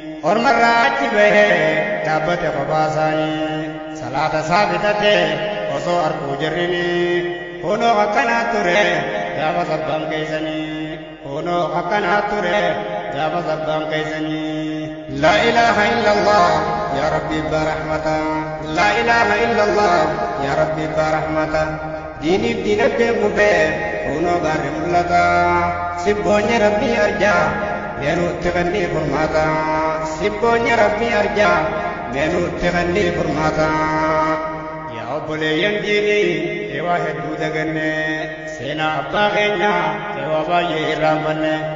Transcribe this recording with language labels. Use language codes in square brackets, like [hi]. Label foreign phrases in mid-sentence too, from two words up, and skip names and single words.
[om] Ormarraa achi bahee, dhaabbate kophaa isaanii. Salaata isaa bitate, osoo arguu jirrini. Kunoo akkanaa ture, gaafa sabbaan keessanii. Kunoo akkanaa ture, gaafa sabbaan keessanii. [ar] لا إله إلا الله، يا ربي برحمته. لا إله إلا الله، يا ربي برحمته. [om] Diiniif diinagdeen kufee, kunoo gaarri mul'ata. Sibboonni Rabbii arjaa, meenuutti kannii furmaata. Sibboonni Rabbii arjaa, meenuutti kannii furmaata. Yaa obboleeyyan diinii, eewaa hedduu daganne. Seenaa abbaa keenyaa, eewaa baay'ee irraanfanne.